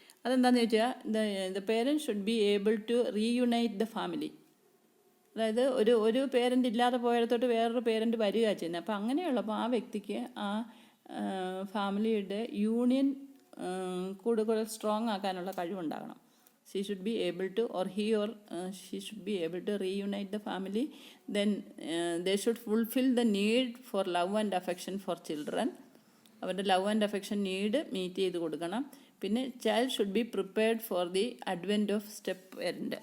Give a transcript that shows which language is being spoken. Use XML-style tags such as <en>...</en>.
<ml>അതെന്താണെന്ന് ചോദിച്ചാൽ</ml> <en>The parent should be able to reunite the family.</en> <ml>അതായത് ഒരു പേരൻ്റ് ഇല്ലാതെ പോയിടത്തോട്ട് വേറൊരു പേരൻ്റ് വരിക ചെയ്യുന്നത്. അപ്പോൾ അങ്ങനെയുള്ളപ്പോൾ ആ വ്യക്തിക്ക് ആ ഫാമിലിയുടെ യൂണിയൻ കൂടുതൽ സ്ട്രോങ് ആക്കാനുള്ള കഴിവുണ്ടാകണം.</ml> <en>she should be able to she should be able to reunite the family. Then they should fulfill the need for love and affection for children.</en> <ml>അവരുടെ love and affection need meet ചെയ്ത് കൊടുക്കണം. പിന്നെ</ml> <en>Child should be prepared for the advent of step parent.</en>